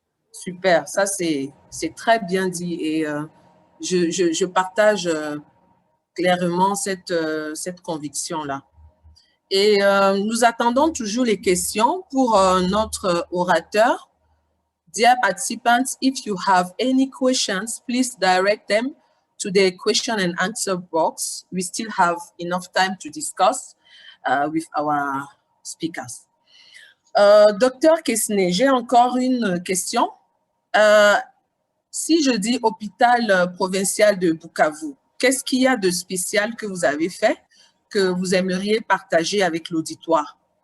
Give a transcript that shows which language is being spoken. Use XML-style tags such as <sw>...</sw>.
<fr>Super, ça c'est très bien dit et je partage clairement cette conviction-là. Et nous attendons toujours les questions pour notre orateur.</fr> <en>Dear participants, if you have any questions, please direct them to the question and answer box. We still have enough time to discuss with our speakers.</en> <fr>Docteur Quesnay, j'ai encore une question. Si je dis hôpital provincial de Bukavu, qu'est-ce qu'il y a de spécial que vous avez fait que vous aimeriez partager avec l'auditoire?</fr>